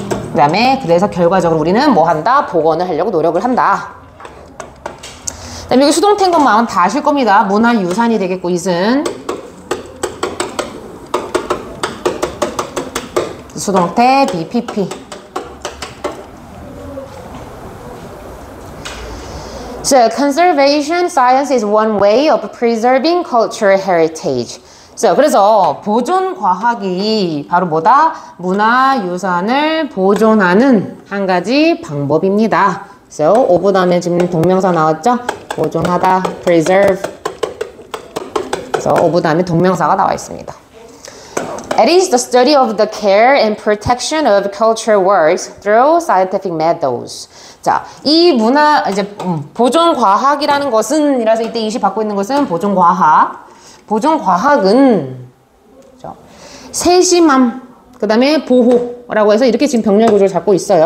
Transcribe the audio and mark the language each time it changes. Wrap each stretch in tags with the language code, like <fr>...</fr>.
<ko>그 다음에 그래서 결과적으로 우리는 뭐 한다? 복원을 하려고 노력을 한다. 그다음에 여기 수동태인 것만 다 아실 겁니다. 문화유산이 되겠고 it은 수동태 BPP.</ko> <en>So, conservation science is one way of preserving cultural heritage.</en> <ko>So, 그래서 보존 과학이 바로 뭐다? 문화유산을 보존하는 한 가지 방법입니다. So, of 다음에 지금 동명사 나왔죠? 보존하다, preserve. 그래서 of 다음에 동명사가 나와 있습니다.</ko> <en>It is the study of the care and protection of cultural works through scientific methods.</en> <ko>자, 이 보존 과학이라는 것은, 이라서 이때 이시 받고 있는 것은 보존 과학. 보존 과학은 세심함, 그 다음에 보호라고 해서 이렇게 지금 병렬 구조를 잡고 있어요.</ko>